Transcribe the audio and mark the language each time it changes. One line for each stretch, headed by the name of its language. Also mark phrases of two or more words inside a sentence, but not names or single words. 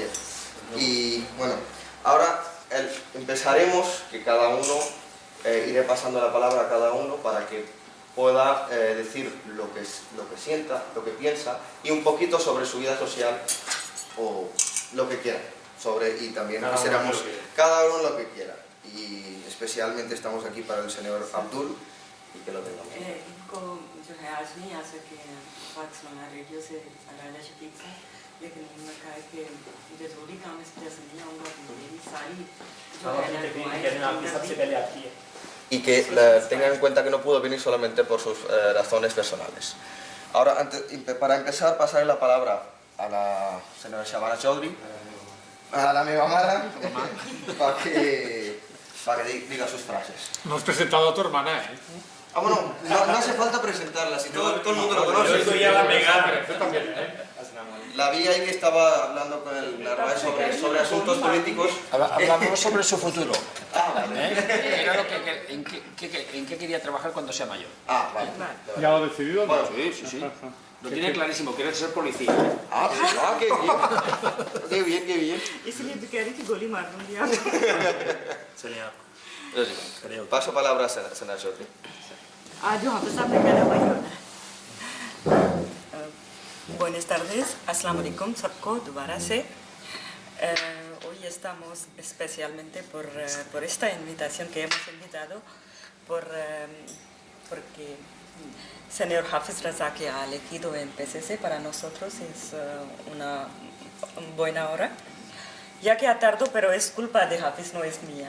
Spanish: Y bueno, ahora empezaremos, que cada uno, iré pasando la palabra a cada uno para que pueda decir lo que sienta, lo que piensa y un poquito sobre su vida social o lo que quieran, y también Cada quisiéramos uno lo que- cada uno lo que quiera. Y especialmente estamos aquí para el señor Abdul y que lo tengamos.
Urdu: ان کو جو ہے آج نہیں آ سکے ہیں پاکستان ریڈیو سے راجہ شفیق سے، لیکن انہوں نے کہا ہے کہ مجھے ضروری کام ہے، اس وجہ سے نہیں آؤں گا، تو میری ساری جو ہے
Spanish: Y que tengan en cuenta que no pudo venir solamente por sus razones personales. Ahora, para empezar, pasaré la palabra a la señora Shabana Chaudhry,
Catalan: a la meva mare,
Spanish: para que diga sus frases. No has presentado a tu hermana, ¿eh? Ah, bueno, no hace falta presentarla, si todo el mundo lo conoce. La vi ahí que estaba hablando con el Narváez sobre asuntos políticos. Hablamos sobre su futuro. Ah, vale. Era lo en qué quería trabajar cuando sea mayor. Ah, vale. ¿Ya lo ha decidido? Bueno, sí. Lo tiene clarísimo, quiere ser policía. Ah, qué bien. Qué bien, qué bien.
Urdu: اس لیے بھی کہہ رہی تھی گولی مار دوں گی آپ
Spanish: Paso palabra a señora Chaudhry.
Urdu: آج جو حافظ صاحب نے کہنا وہی ہونا ہے.
Spanish: Buenas tardes,
Arabic: السلام عليكم
Urdu: سب کو دوبارہ سے.
Spanish: Hoy estamos especialmente por esta invitación que hemos invitado porque señor Hafiz Raza que ha elegido en PCC para nosotros es una buena hora, ya que ha tardado, pero es culpa de Hafiz, no es mía.